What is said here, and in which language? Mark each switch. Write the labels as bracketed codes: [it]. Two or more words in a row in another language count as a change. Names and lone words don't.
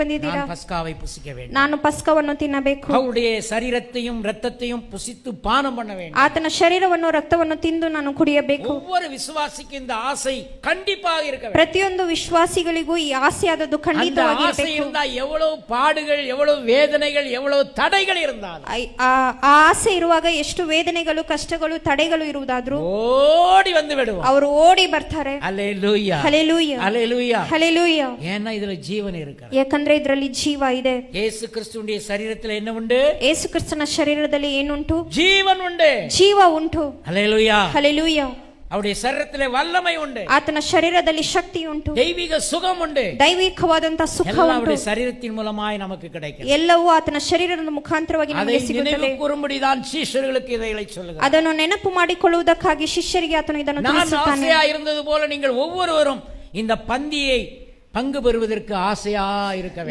[kn] ಬಂದಿದ್ದೀರಾ? [ta] பஸ்காவை புசிக்க வேண்டும். [kn] ನಾನು ಪಸ್ಕವನ್ನು ತಿನ್ನಬೇಕು. [ta] அவருடைய சரீரத்தையும் இரத்தத்தையும் புசித்து பானம் பண்ண வேண்டும். [kn] ಆತನ ಶರೀರವನ್ನು ರಕ್ತವನ್ನು ತಿಂದು ನಾನು ಕುಡಿಯಬೇಕು. [ta] ஒவ்வொரு விசுவாசிக்கு இந்த ஆசை கண்டிப்பாக இருக்க வேண்டும். [kn] ಪ್ರತಿಯೊಂದು ವಿಶ್ವಾಸಿಗಳಿಗೂ ಈ ಆಸೆಯಾದದ್ದು ಖಂಡಿತವಾಗಿ [ta] ஆசை [kn] ಇರಬೇಕು. [ta] இருந்தா எவ்வளவு பாடுகள், எவ்வளவு வேதனைகள், எவ்வளவு தடைகள் இருந்தாலும் [kn] ಆ ಆಸೆ ಇರುವಾಗ ಎಷ್ಟು ವೇದನೆಗಳು, ಕಷ್ಟಗಳು, ತಡೆಗಳು ಇರುವುದಾದ್ರೂ [ta] ஓடி வந்து விடுவோம். [kn] ಅವರು ಓಡಿ ಬರ್ತಾರೆ. [ta] அல்லேலூயா, [kn] ಹಲ್ಲೆಲೂಯಾ, [ta] அல்லேலூயா, [kn] ಹಲ್ಲೆಲೂಯಾ. [ta] ஏன்னா இதுல ஜீவன் இருக்கு. [kn] ಯಾಕಂದ್ರೆ ಇದರಲ್ಲಿ ಜೀವ ಇದೆ. [ta] இயேசு கிறிஸ்துவின் சரீரத்தில் என்ன உண்டு? [kn] ಯೇಸು ಕ್ರಿಸ್ತನ ಶರೀರದಲ್ಲಿ ಏನುಂಟು? [ta] ஜீவன் உண்டு. [kn] ಜೀವ ಉಂಟು. [ta] அல்லேலூயா, [kn] ಹಲ್ಲೆಲೂಯಾ. [ta] அவருடைய சரீரத்திலே வல்லமை உண்டு. [kn] ಆತನ ಶರೀರದಲ್ಲಿ ಶಕ್ತಿ ಉಂಟು. [ta] தெய்வீக சுகம் உண்டு. [kn] ದೈವಿಕವಾದಂತ ಸುಖ ಉಂಟು. [ta] அவருடைய சரீரத்தின் மூலமாய் நமக்கு கிடைக்கும். [kn] ಎಲ್ಲವೂ ಆತನ ಶರೀರದ ಮುಖಾಂತರವಾಗಿ ನಮಗೆ ಸಿಗುತ್ತದೆ. [ta] நினைவு கூறும்படிதான் சீஷர்களுக்கு இதைகளை சொல்லுகிறார். [kn] ಅದನ್ನು ನೆನಪು ಮಾಡಿಕೊಳ್ಳುವುದಕ್ಕಾಗಿ ಶಿಷ್ಯರಿಗೆ ಆತನು ಇದನ್ನು ತಿಳಿಸುತ್ತಾನೆ. [ta] நான் ஆசையா இருந்தது போல நீங்கள் ஒவ்வொருவரும் இந்த பந்தியை பங்கு பெறுவதற்கு ஆசையா இருக்க வேண்டும்.